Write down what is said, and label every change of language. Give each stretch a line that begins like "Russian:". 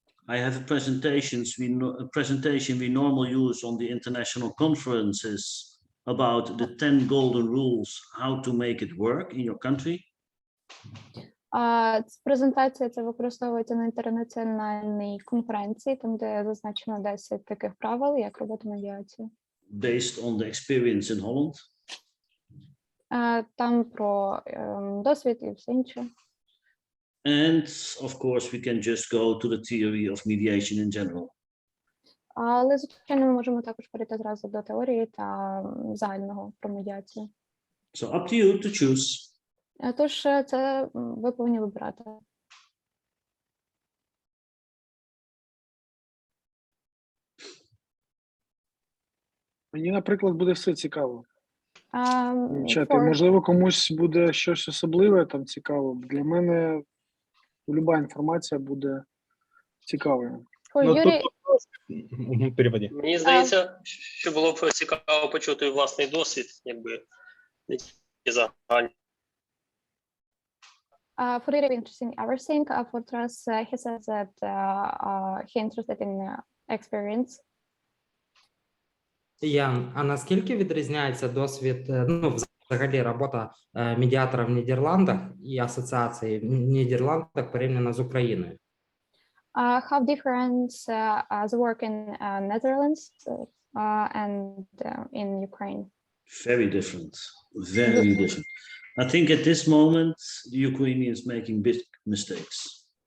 English: I have a presentation we normally use on the international conferences about the 10 golden rules, how to make it work in your country.
Ukrainian: Презентація це використовується на інтернаціональній конференції, там де зазначено 10 таких правил, як робити медіацію.
English: Based on the experience in Holland.
Ukrainian: Там про досвід і все інше.
English: And of course, we can just go to the theory of mediation in general.
Ukrainian: Але, звичайно, ми можемо також перейти зразу до теорії та загального про медіацію.
English: So up to you to choose.
Ukrainian: Тож це ви повинні вибирати. Мені, наприклад, буде все цікаво. Чати,
English: For-
Ukrainian: можливо, комусь буде щось особливе там цікаво. Для мене люба інформація буде цікавою.
English: for
Ukrainian: Ну, Юрій, Переводі. Мені здається, що було б цікаво почути власний досвід, якби не тільки загальні.
English: for Юрій interesting everything. For Taras, he says that he interested in experience.
Ukrainian: Ян, а наскільки відрізняється досвід, ну, взагалі робота медіатора в Нідерландах і асоціації в Нідерландах порівняно з Україною?
English: How different the work in Netherlands and in Ukraine? Very different. Very different. I think at this moment, the Ukrainians making big mistakes.